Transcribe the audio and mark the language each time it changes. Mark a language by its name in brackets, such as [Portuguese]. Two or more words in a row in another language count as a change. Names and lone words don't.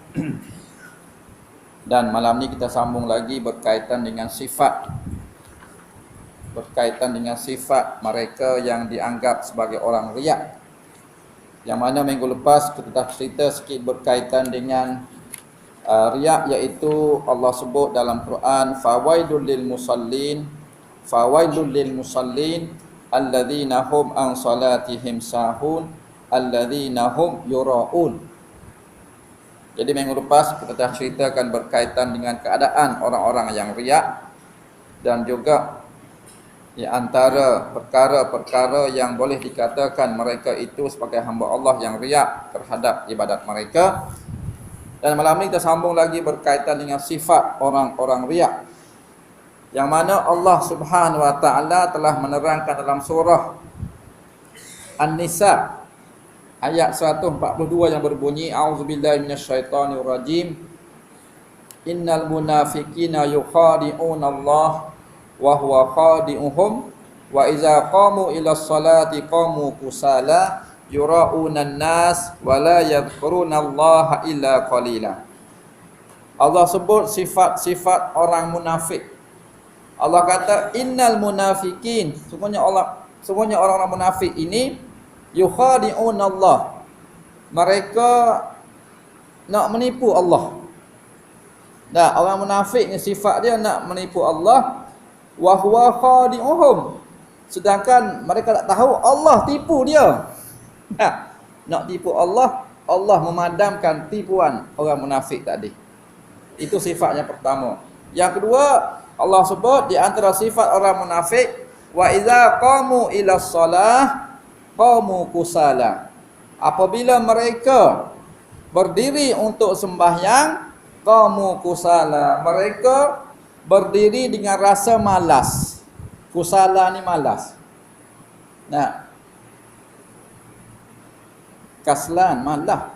[Malay] Dan malam ni kita sambung lagi berkaitan dengan sifat mereka yang dianggap sebagai orang riak. Yang mana minggu lepas kita dah cerita sikit berkaitan dengan riak, iaitu Allah sebut dalam Quran, [Arabic] فويل للمصلين الذين هم عن صلاتهم ساهون الذين هم يراءون. [Malay] Jadi minggu lepas kita dah ceritakan berkaitan dengan keadaan orang-orang yang riak, dan juga di antara perkara-perkara yang boleh dikatakan mereka itu sebagai hamba Allah yang riak terhadap ibadat mereka. Dan malam ni kita sambung lagi berkaitan dengan sifat orang-orang riak, yang mana Allah [Arabic] سبحانه وتعالى [Malay] telah menerangkan dalam surah An-Nisa ayat 142 yang berbunyi, [Arabic] أعوذ بالله من الشيطان الرجيم إن المنافقين يخادعون الله وهو خادعهم وإذا قاموا إلى الصلاة قاموا كسالى يراءون الناس ولا يذكرون الله إلا قليلا. [Malay] Allah sebut sifat-sifat orang munafik. Allah kata [Arabic] إن المنافقين, [Malay] sungguhnya orang-orang munafik ini yukhadi'unallah, mereka nak menipu Allah. Nah, orang munafik ni sifat dia nak menipu Allah, [Arabic] وهو خادعهم, [Malay] sedangkan mereka tak tahu Allah tipu dia. Nak tipu Allah, Allah memadamkan tipuan orang munafik tadi. Itu sifatnya pertama. Yang kedua, Allah sebut di antara sifat orang munafik, [Arabic] وإذا قاموا إلى الصلاة قاموا كسالى. [Malay] Apabila mereka berdiri untuk sembahyang, [Arabic] قاموا كسالى, [Malay] mereka berdiri dengan rasa malas. Kusala ni malas. Nah, kaslan, malah.